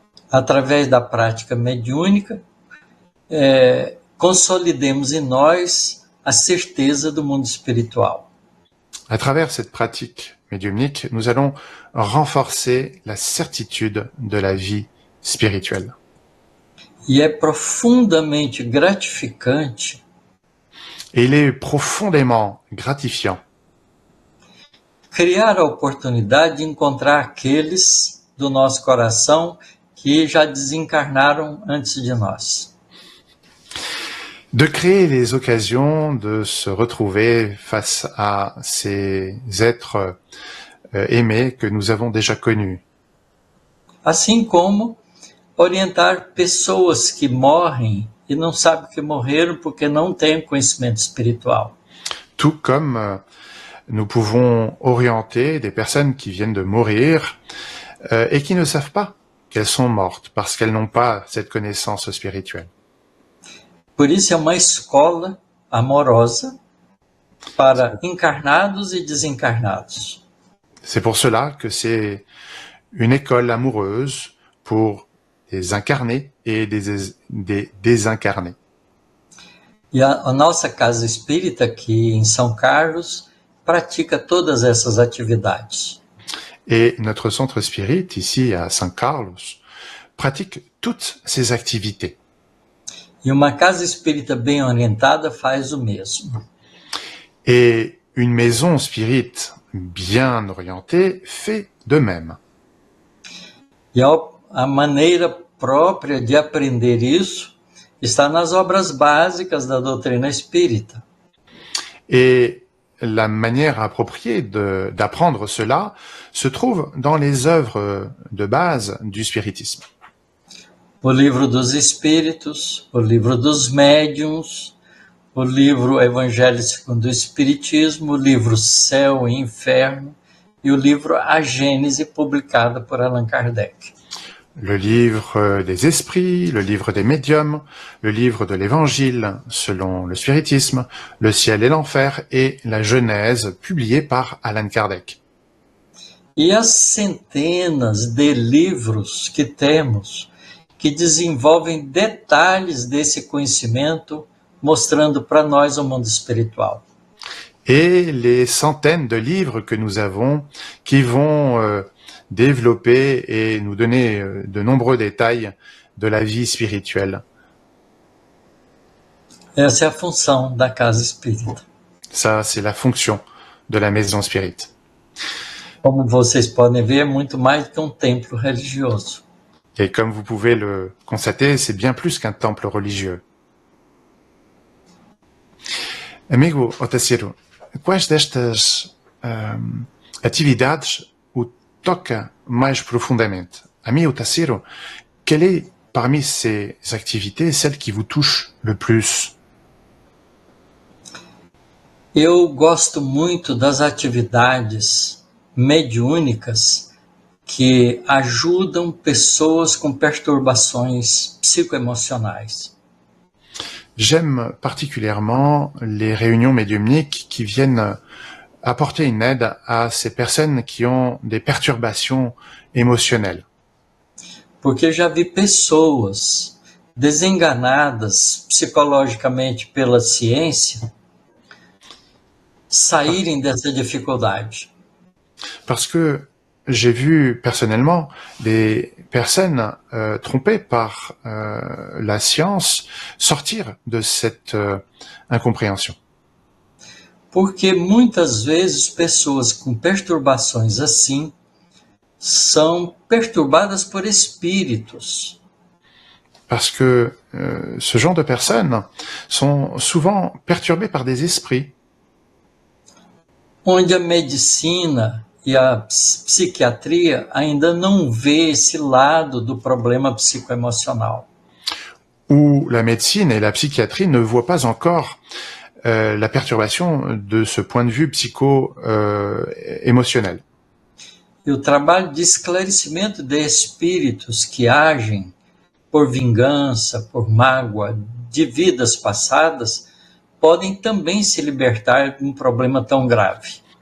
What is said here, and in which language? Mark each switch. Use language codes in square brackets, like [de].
[pt] através da prática mediúnica, consolidemos em nós a certeza do mundo espiritual. [fr] à travers cette pratique médiumnique, nous allons renforcer la certitude de la vie spirituelle. [pt] E é profundamente gratificante [fr] Et il est profondément gratifiant [pt] criar a oportunidade de encontrar aqueles do nosso coração que já desencarnaram antes de nós. [fr] de créer les occasions de se retrouver face à ces êtres aimés que nous avons déjà connus. [pt] Assim como orientar pessoas que morrem e não sabem que morreram porque não têm conhecimento espiritual. [fr] Tout comme nous pouvons orienter des personnes qui viennent de mourir et qui ne savent pas qu'elles sont mortes parce qu'elles n'ont pas cette connaissance spirituelle. [pt] Por isso é uma escola amorosa para encarnados e desencarnados. [fr] C'est pour cela que c'est une école amoureuse pour des incarnés et des désincarnés. [pt] E a nossa casa espírita aqui em São Carlos pratica todas essas atividades. [fr] Et notre centre spirit, ici à San Carlos, pratique toutes ces activités. [pt] E uma casa espírita bem orientada faz o mesmo. [fr] Et une maison spirit bien orientée fait de même. [pt] E a maneira própria de aprender isso está nas obras básicas da doutrina espírita. [fr] Et la manière appropriée d'apprendre cela se trouve dans les œuvres de base du spiritisme. [pt] O livro dos Espíritos, o livro dos Médiuns, o livro Evangelho segundo o Espiritismo, o livro Céu e Inferno e o livro A Gênese, publicado por Allan Kardec. [fr] Le livre des esprits, le livre des médiums, le livre de l'évangile selon le spiritisme, le ciel et l'enfer et la Genèse publiée par Allan Kardec. [pt] E as centenas de livros que temos que desenvolvem detalhes desse conhecimento, mostrando para nós o mundo espiritual. [fr] Et les centaines de livres que nous avons qui vont développer et nous donner de nombreux détails de la vie spirituelle. [pt] Essa é a função da casa espírita. [fr] Ça, c'est la fonction de la maison spirit. [pt] Como vocês podem ver, é muito mais que um templo religioso. [fr] Et comme vous pouvez le constater, c'est bien plus qu'un temple religieux. [pt] Amigo Otacílio, quais destas atividades o toca mais profondamente? [fr] Ami Otacílio, quelle est parmi ces activités celle qui vous touche le plus? [pt] Eu gosto muito das atividades mediúnicas que ajudam pessoas com perturbações psicoemocionais. [fr] J'aime particulièrement les réunions médiumniques qui viennent apporter une aide à ces personnes qui ont des perturbations émotionnelles. [pt] Porque já vi pessoas desenganadas psicologicamente pela ciência saírem dessa dificuldade. [fr] Parce que j'ai vu personnellement des personnes trompées par la science sortir de cette incompréhension. [pt] Porque muitas vezes pessoas com perturbações assim são perturbadas por espíritos. [fr] Parce que ce genre de personnes sont souvent perturbées par des esprits. [pt] Onde a medicina e a psiquiatria ainda não vê esse lado do problema psicoemocional. [fr] Où la médecine et la psychiatrie ne voient pas encore la perturbation de ce point de vue psycho-émotionnel. [pt] E o trabalho de esclarecimento de espíritos que agem por vingança, por mágoa de vidas passadas, podem também se libertar de um problema tão grave.